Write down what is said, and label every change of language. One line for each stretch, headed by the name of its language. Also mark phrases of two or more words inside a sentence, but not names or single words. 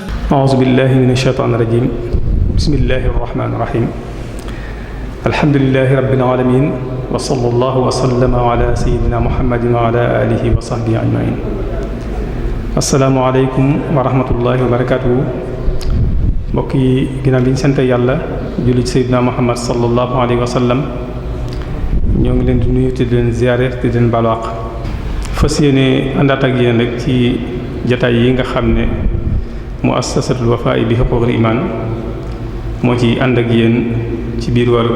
Arabic: أعوذ بالله من الشيطان الرجيم بسم الله الرحمن الرحيم الحمد لله رب العالمين وصلى الله وسلم على سيدنا محمد وعلى آله وصحبه أجمعين السلام عليكم ورحمة الله وبركاته
Wolof: mbokk yi ginnaaw bi ñu sant yàlla julli
Arabic: ci Seydina Muhammad صلى الله عليه وسلم
Wolof: ñoo ngi leen di nuyu te di leen ziyaare te di leen baalu àq fas yéene àndaat ak yéen rek ci jataay yi nga xam ne muassasatul Wafa'i bi huquqil iman moo ci ànd ak yéen ci biir weeru